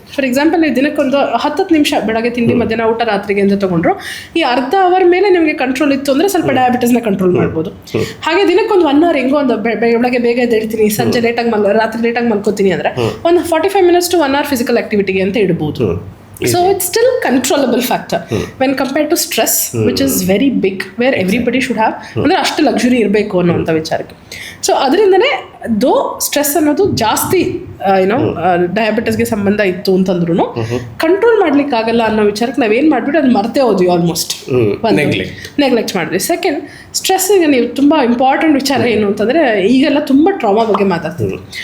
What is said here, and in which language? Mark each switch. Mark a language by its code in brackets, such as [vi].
[kn] For example, ನೀವು ದಿನಕ್ಕೊಂದು 10 ನಿಮಿಷ ಬೆಳಗ್ಗೆ ತಿಂಡಿ, ಮಧ್ಯಾಹ್ನ ಊಟ, ರಾತ್ರಿಗೆ ಅಂತ ತೊಗೊಂಡ್ರು, ಈ ಅರ್ಧ ಅವರ್ ಮೇಲೆ ನಿಮಗೆ ಕಂಟ್ರೋಲ್ ಇತ್ತು ಅಂದರೆ ಸ್ವಲ್ಪ ಡಯಾಬಿಟಿಸ್ನ ಕಂಟ್ರೋಲ್ ಮಾಡ್ಬೋದು. ಹಾಗೆ ದಿನಕ್ಕೊಂದು 1 ಅವರ್ ಹೆಂಗೋ ಒಂದು ಬೆಳಗ್ಗೆ ಬೇಗ ಎದ್ದೇಳ್ತೀನಿ, ಸಂಜೆ ರಾತ್ರಿ ಲೇಟಾಗಿ ಮಲ್ಕೋತೀನಿ ಅಂದರೆ ಒಂದು [en] 45 minutes to 1 hour [kn] ಫಿಸಿಕಲ್ ಆಕ್ಟಿವಿಟಿಗೆ ಅಂತ ಇಡ್ಬೋದು. [en] So it's still controllable factor when compared to stress, which is very big, where everybody should have [kn] ಅಂದರೆ ಅಷ್ಟು ಲಕ್ಸುರಿ ಇರಬೇಕು ಅನ್ನೋಂಥ ವಿಚಾರಕ್ಕೆ. ಸೊ ಅದರಿಂದನೇ ದೋ ಸ್ಟ್ರೆಸ್ ಅನ್ನೋದು ಜಾಸ್ತಿ ಡಯಾಬಿಟಿಸ್ಗೆ ಸಂಬಂಧ ಇತ್ತು ಅಂತಂದ್ರೂ ಕಂಟ್ರೋಲ್ ಮಾಡ್ಲಿಕ್ಕಾಗಲ್ಲ ಅನ್ನೋ ವಿಚಾರಕ್ಕೆ ನಾವೇನು ಮಾಡಿಬಿಟ್ಟು ಅದು ಮರ್ತೇ ಹೋದ್ವಿ, ಆಲ್ಮೋಸ್ಟ್ ನೆಗ್ಲೆಕ್ಟ್ ಮಾಡಿದ್ವಿ. ಸೆಕೆಂಡ್, ಸ್ಟ್ರೆಸ್ಸಿಗೆ ನೀವು ತುಂಬ ಇಂಪಾರ್ಟೆಂಟ್ ವಿಚಾರ ಏನು ಅಂತಂದರೆ, ಈಗೆಲ್ಲ ತುಂಬ ಟ್ರಾಮಾ ಬಗ್ಗೆ ಮಾತಾಡ್ತಿದ್ವಿ.